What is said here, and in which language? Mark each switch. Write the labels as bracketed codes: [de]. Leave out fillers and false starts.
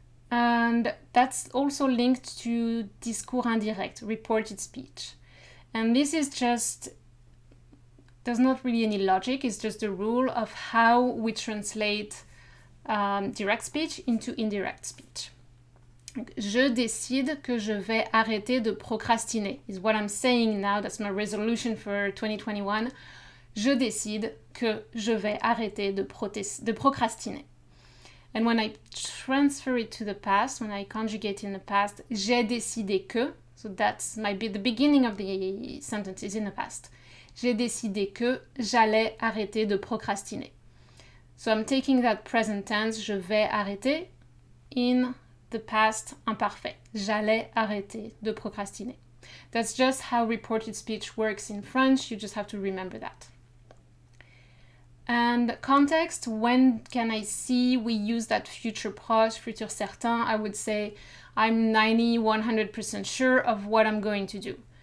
[en] And that's also linked to discours indirect, reported speech. And this is just, there's not really any logic, it's just a rule of how we translate direct speech into indirect speech. [fr] Je décide que je vais arrêter de procrastiner [en] is what I'm saying now. That's my resolution for 2021. [fr] Je décide que je vais arrêter de procrastiner. [en] And when I transfer it to the past, when I conjugate in the past, [fr] j'ai décidé que, [en] so that's the beginning of the sentence is in the past. [fr] J'ai décidé que j'allais arrêter de procrastiner. [en] So I'm taking that present tense, [fr] je vais arrêter, [en] in the past imparfait. [fr] J'allais arrêter de procrastiner. [en] That's just how reported speech works in French. You just have to remember that. And context, when can I see we use that futur proche, futur certain? I would say I'm 100% sure of what I'm going to do.